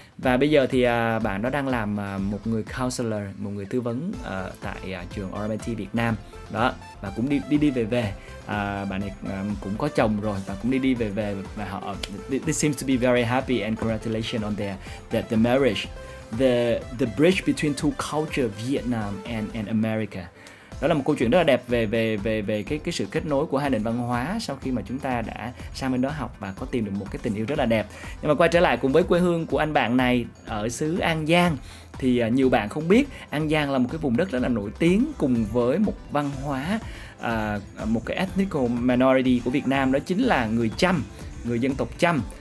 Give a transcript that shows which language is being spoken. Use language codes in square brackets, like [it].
[vi] Và bây giờ thì bạn đó đang làm một người counselor, một người tư vấn tại trường RMIT Việt Nam đó, và cũng đi về. Bạn này cũng có chồng rồi và cũng đi về, và họ [en] they seems to be very happy and congratulations on their marriage. The bridge between two cultures, Vietnam and America. [vi] Đó là một câu chuyện rất là đẹp về cái sự kết nối của hai nền văn hóa sau khi mà chúng ta đã sang bên đó học và có tìm được một cái tình yêu rất là đẹp. Nhưng mà quay trở lại cùng với quê hương của anh bạn này ở xứ An Giang, thì nhiều bạn không biết An Giang là một cái vùng đất rất là nổi tiếng cùng với một văn hóa, một cái ethnical minority của Việt Nam, đó chính là người Chăm, người dân tộc Chăm.